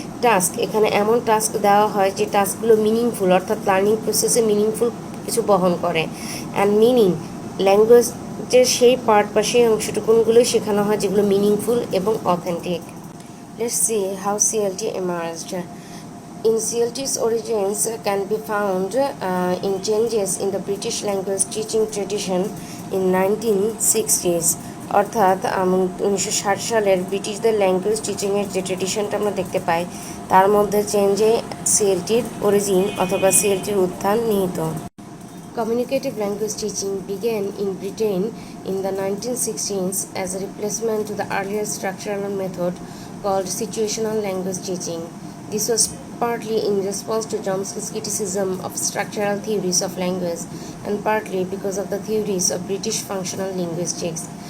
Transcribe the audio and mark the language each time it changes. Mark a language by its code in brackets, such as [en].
[bn] Task, এখানে এমন task দেওয়া হয় যে টাস্কগুলো মিনিংফুল, অর্থাৎ লার্নিং প্রসেসে মিনিংফুল কিছু বহন করে। অ্যান্ড মিনিং, ল্যাঙ্গুয়েজের সেই পার্ট বা সেই অংশটুকুনগুলোই শেখানো হয় যেগুলো মিনিংফুল এবং authentic. [en] Let's see how CLT emerged. In CLT's origins can be found in changes in the British language teaching tradition in 1960s. [bn] অর্থাৎ 1960 সালের ব্রিটিশদের ল্যাঙ্গুয়েজ টিচিংয়ের যে ট্রেডিশনটা আমরা দেখতে পাই তার মধ্যে চেঞ্জে সিএলটির অরিজিন অথবা সিএলটির উত্থান নিহিত। [en] Communicative language teaching began in Britain in the 1960s as a replacement to the earlier structural method called situational language teaching. This was partly in response to Chomsky's criticism of structural theories of language and partly because of the theories of British functional linguistics.